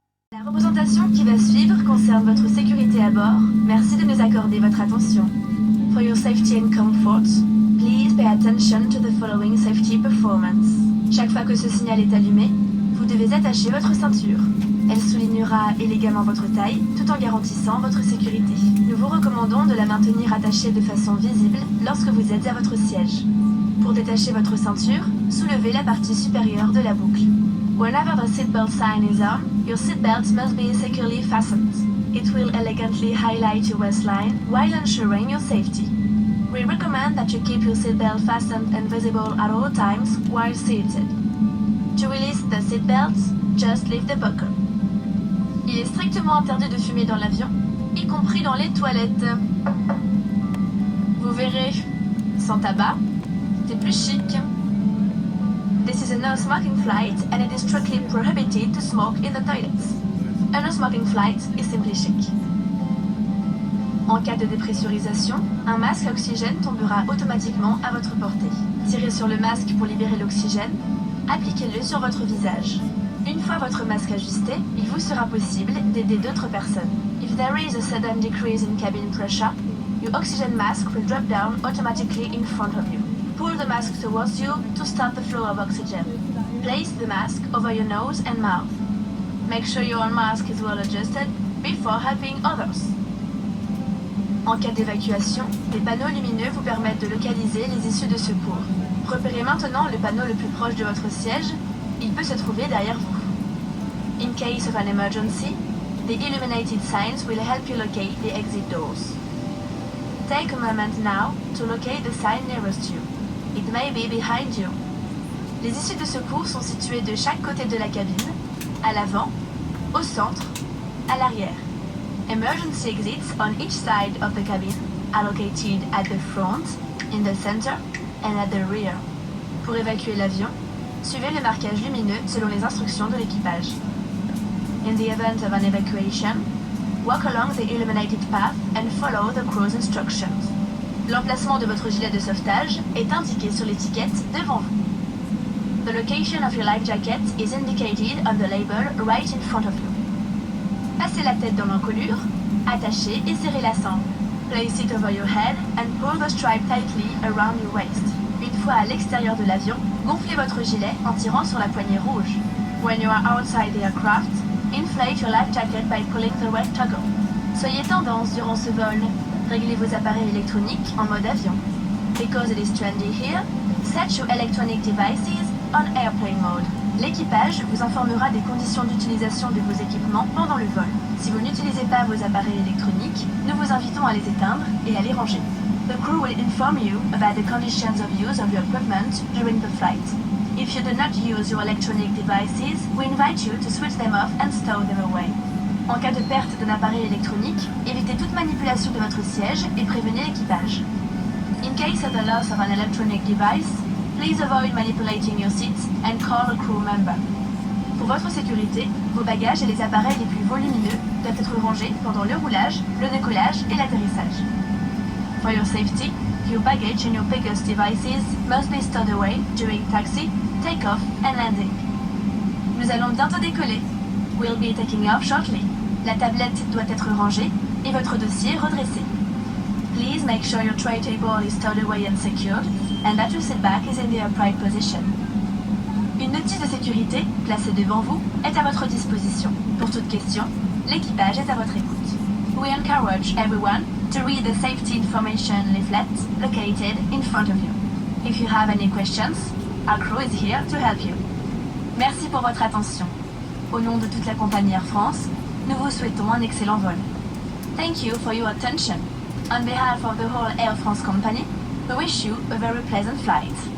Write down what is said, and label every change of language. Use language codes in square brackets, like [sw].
[fr] La représentation qui va suivre concerne votre sécurité à bord. Merci de nous accorder votre attention. [en] For your safety and comfort, please pay attention to the following safety performance. [fr] Chaque fois que ce signal est allumé, vous devez attacher votre ceinture. Elle soulignera élégamment votre taille, tout en garantissant votre sécurité. Nous vous recommandons de la maintenir attachée de façon visible lorsque vous êtes à votre siège. Pour détacher votre ceinture, soulevez la partie supérieure de la boucle. [en] Whenever the seatbelt sign is on, your seatbelt must be securely fastened. It will elegantly highlight your waistline while ensuring your safety. We recommend that you keep your seatbelt fastened and visible at all times while seated. To release the seatbelt, just lift the buckle. [fr] Il est strictement interdit de fumer dans l'avion, y compris dans les toilettes. Vous verrez, sans tabac, c'est plus chic. [en] This is a no-smoking flight and it is strictly prohibited to smoke in the toilets. A no-smoking flight is simply chic. [fr] En cas de dépressurisation, un masque à oxygène tombera automatiquement à votre portée. Tirez sur le masque pour libérer l'oxygène, appliquez-le sur votre visage. Une fois votre masque ajusté, il vous sera possible d'aider d'autres personnes. [en] If there is a sudden decrease in cabin pressure, your oxygen mask will drop down automatically in front of you. Pull the mask towards you to start the flow of oxygen. Place the mask over your nose and mouth. Make sure your own mask is well adjusted before helping others. [fr] En cas d'évacuation, des panneaux lumineux vous permettent de localiser les issues de secours. Repérez maintenant le panneau le plus proche de votre siège. Il peut se trouver derrière vous. [en] In case of an emergency, the illuminated signs will help you locate the exit doors. Take a moment now to locate the sign nearest you. It may be behind you. [fr] Les issues de secours sont situées de chaque côté de la cabine, à l'avant, au centre, à l'arrière. [en] Emergency exits on each side of the cabin are located at the front, in the center, and at the rear. [fr] Pour évacuer l'avion, suivez le marquage lumineux selon les instructions de l'équipage. [en] In the event of an evacuation, walk along the illuminated path and follow the crew's instructions. [fr] L'emplacement de votre gilet de sauvetage est indiqué sur l'étiquette devant vous. [en] The location of your life jacket is indicated on the label right in front of you. [fr] Passez la tête dans l'encolure, attachez et serrez la sangle. [en] Place it over your head and pull the stripe tightly around your waist. [fr] Une fois à l'extérieur de l'avion, gonflez votre gilet en tirant sur la poignée rouge. [en] When you are outside the aircraft, inflate your life jacket by pulling the red toggle. [fr] Soyez tendance durant ce vol. Réglez vos appareils électroniques en mode avion. [en] Because it is trendy here, set your electronic devices on airplane mode. [fr] L'équipage vous informera des conditions d'utilisation de vos équipements pendant le vol. Si vous n'utilisez pas vos appareils électroniques, nous vous invitons à les éteindre et à les ranger. [en] The crew will inform you about the conditions of use of your equipment during the flight. If you do not use your electronic devices, we invite you to switch them off and stow them away. [fr] En cas de perte d'un appareil électronique, évitez toute manipulation de votre siège et prévenez l'équipage. [en] In case of the loss of an electronic device, please avoid manipulating your seats and call a crew member. [fr] Pour votre sécurité, vos bagages et les appareils les plus volumineux doivent être rangés pendant le roulage, le décollage et l'atterrissage. [en] For your safety, your baggage and your biggest devices must be stowed away during taxi, takeoff and landing. [fr] Nous allons bientôt décoller. [en] We'll be taking off shortly. [fr] La tablette doit être rangée et votre dossier redressé. [en] Please make sure your tray table is stowed away and secured, and that your seat back is in the upright position. [fr] Une notice de sécurité, placée devant vous, est à votre disposition. Pour toute question, l'équipage est à votre écoute. [en] We encourage everyone to read the safety information leaflet located in front of you. If you have any questions, our crew is here to help you. [fr] Merci pour votre attention. Au nom de toute la compagnie Air France, nous vous souhaitons un excellent vol. [en] Thank you for your attention. On behalf of the whole Air France company, we wish you a very pleasant flight.